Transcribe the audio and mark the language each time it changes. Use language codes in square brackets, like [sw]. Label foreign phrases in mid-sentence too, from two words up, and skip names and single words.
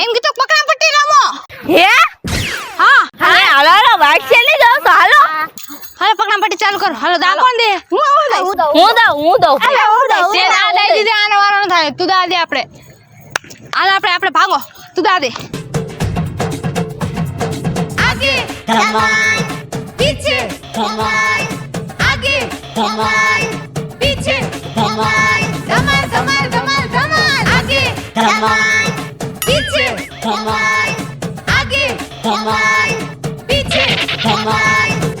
[gu] એમ કીધું પકડા પટ્ટી રમો. હે હા હાલો વાઈટ છે ને જાવ તો હાલો પકડા પટ્ટી ચાલુ કરો. હાલો દા કોણ દે? હું દઉં સેન આ દઈ દીધે આનો વારો ન થાય. તું દા દે. આપણે ભાગો. તું દા દે. [hi] आगे धमाल पीछे धमाल आगे धमाल पीछे धमाल धमाल धमाल धमाल धमाल आगे धमाल पीछे धमाल आगे धमाल पीछे धमाल